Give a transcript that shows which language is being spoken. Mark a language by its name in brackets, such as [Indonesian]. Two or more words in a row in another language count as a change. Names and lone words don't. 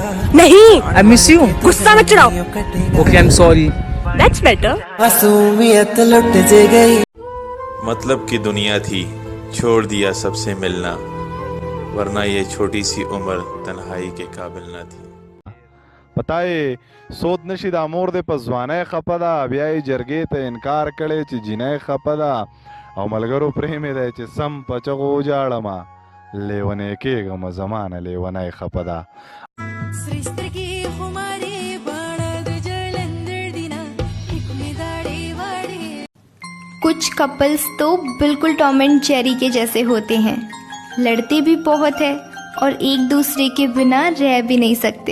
[Hindi] नहीं। [English] I miss you. [Hindi] गुस्सा मत चढ़ाओ। [English] OK I am sorry. That's better. [Hindi] मासूमियत लुट जे गई। मतलब की दुनिया थी, छोड़ दिया सबसे मिलना, वरना ये छोटी सी उम्र तन्हाई के काबिल ना थी। [Pashto] پتا یې سود نشي د مور د په ځوانۍ خپه ده، بیا یې جرګې ته انکار کړی چې جینۍ خپه ده، او ملګرو پرې مې دی چې سم په چغو وجاړمه، لیونی کېږم زمانه لیونی خپه ده. [Hindi] कुछ कपल्स तो बिल्कुल टॉम एंड जेरी के जैसे होते हैं, लड़ते भी बहुत है और एक दूसरे के बिना रह भी नहीं सकते।